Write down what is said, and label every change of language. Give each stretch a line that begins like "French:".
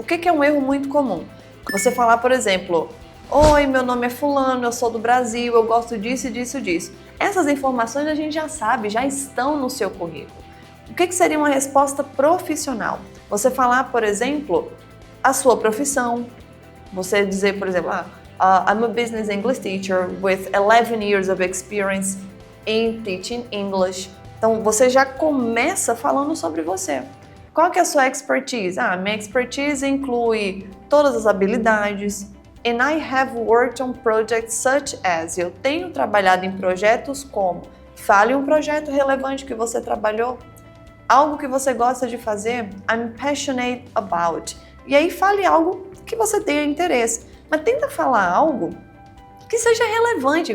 Portuguese: O que é um erro muito comum? Você falar, por exemplo, oi, meu nome é fulano, eu sou do Brasil, eu gosto disso, disso, disso. Essas informações a gente já sabe, já estão no seu currículo. O que seria uma resposta profissional? Você falar, por exemplo, a sua profissão. Você dizer, por exemplo,
English: I'm a business English teacher with 11 years of experience in teaching English.
Portuguese: Então, você já começa falando sobre você. Qual que é a sua expertise? Minha expertise inclui todas as habilidades.
English: And I have worked on projects such as.
Portuguese: Eu tenho trabalhado em projetos como. Fale um projeto relevante que você trabalhou. Algo que você gosta de fazer.
English: I'm passionate about.
Portuguese: E aí fale algo que você tenha interesse. Mas tenta falar algo que seja relevante.